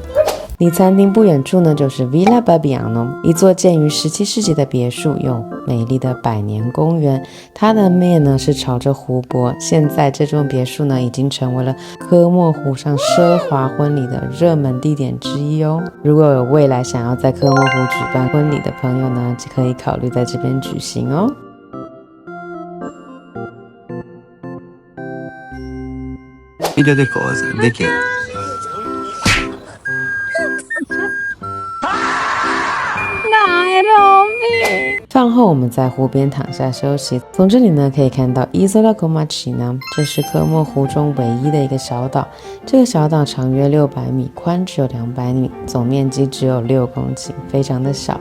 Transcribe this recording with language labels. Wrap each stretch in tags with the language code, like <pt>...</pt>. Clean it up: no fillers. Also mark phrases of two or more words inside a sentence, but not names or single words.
<zh>离餐厅不远处呢，就是 Villa Babbiano， 一座建于17世纪的别墅，有美丽的百年公园。它的面呢是朝着湖泊。现在这座别墅呢已经成为了科莫湖上奢华婚礼的热门地点之一哦。如果有未来想要在科莫湖举办婚礼的朋友呢，就可以考虑在这边举行哦。</zh> <it>Figlio di cosa? Di che?</it> <zh>饭后我们在湖边躺下休息，从这里呢可以看到 Isola Comacchina， 这是科莫湖中唯一的一个小岛。这个小岛长约600米，宽只有200米，总面积只有6公顷，非常的小。</zh>